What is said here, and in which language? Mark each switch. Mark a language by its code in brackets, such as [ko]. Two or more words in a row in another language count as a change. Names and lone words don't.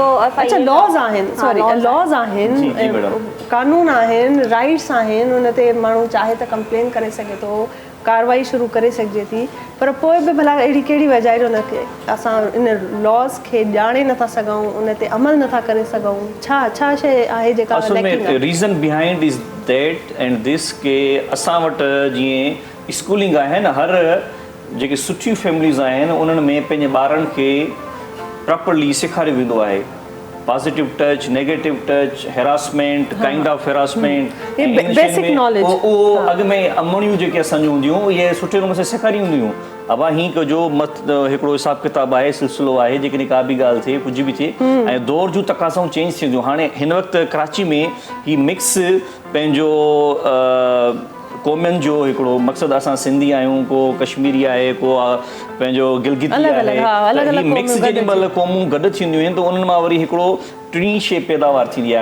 [sd] अच्छा, लॉज आहिनि, सॉरी, लॉज आहिनि, कानून आहिनि, राइट्स आहिनि, उन ते माण्हू चाहे त कंप्लेन करे सघे थो, कार्रवाई शुरू करे सघिजे थी, पर पोइ बि भला अहिड़ी कहिड़ी वजह जो हुनखे असां इन लॉस खे ॼाणे नथा सघूं, उन ते अमल नथा करे सघूं? छा शइ आहे जेका असल में [en] reason behind is that and this [sd] के असां वटि जीअं स्कूलिंग आहे न, हर जेके सुठियूं फैमिलीज़ आहिनि उन्हनि में पंहिंजे ॿारनि खे प्रॉपरली सेखारियो वेंदो आहे। [en] positive touch, negative touch, harassment, kind of harassment, basic knowledge, [sd] उहो अॻु में अमड़ियूं जेके असांजूं हूंदियूं इहे सुठे नमूने सां सेखारी हूंदियूं। अब हीअं कजो मत हिकिड़ो हिसाबु किताबु आहे, सिलसिलो आहे, जेकॾहिं का बि ॻाल्हि थिए, कुझु बि थिए, ऐं दौर जूं तक़ाज़ाऊं चेंज थींदियूं। हाणे हिन वक़्तु कराची में ही मिक्स पंहिंजो क़ौमुनि जो हिकिड़ो मक़सदु, असां सिंधी आहियूं, को कश्मीरी आहे, को पंहिंजो गिलगिती आहे, मिक्स जेॾी महिल क़ौमूं गॾु थींदियूं आहिनि त उन्हनि मां वरी हिकिड़ो टीं शइ पैदावार थींदी आहे।